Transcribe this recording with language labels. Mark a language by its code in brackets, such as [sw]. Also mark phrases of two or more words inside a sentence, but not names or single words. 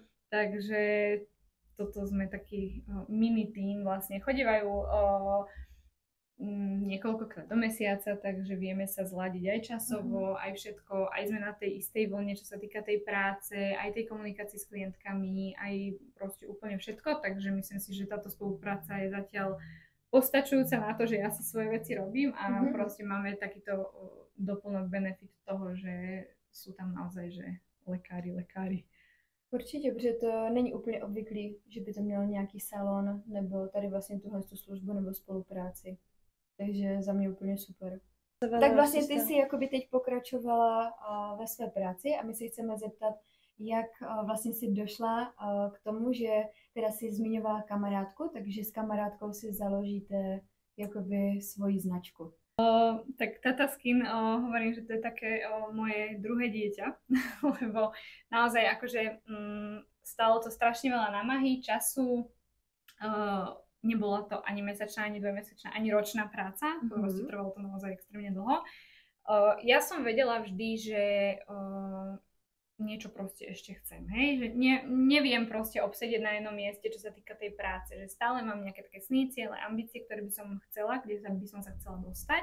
[sk] Takže toto sme taký mini tím vlastne, chodívajú niekoľkokrát do mesiaca, takže vieme sa zladiť aj časovo, aj všetko, aj sme na tej istej vlne, čo sa týka tej práce, aj tej komunikácie s klientkami, aj proste úplne všetko, takže myslím si, že táto spolupráca je zatiaľ postačujúca na to, že ja si svoje veci robím a proste máme takýto doplnok benefit toho, že sú tam naozaj, že lekári. [cs] Určitě, protože to není úplně obvyklý, že by to měl nějaký salon nebo tady vlastně tuhle službu nebo spolupráci. Takže za mě úplně super. Tak vlastně ty si jakoby teď pokračovala ve své práci a my se chceme zeptat, jak vlastně si došla k tomu, že teda si zmiňovala kamarádku, takže s kamarádkou si založíte jakoby svoji značku. [sk] Tak Tata Skin, hovorím, že to je také moje druhé dieťa, lebo naozaj akože stalo to strašne veľa námahy, času, nebola to ani mesačná, ani dvojmesačná, ani ročná práca, proste trvalo to naozaj extrémne dlho. Ja som vedela vždy, že niečo proste ešte chcem, hej, že neviem proste obsedieť na jednom mieste, čo sa týka tej práce, že stále mám nejaké také sny, ciele, ambície, ktoré by som chcela, kde by som sa chcela dostať.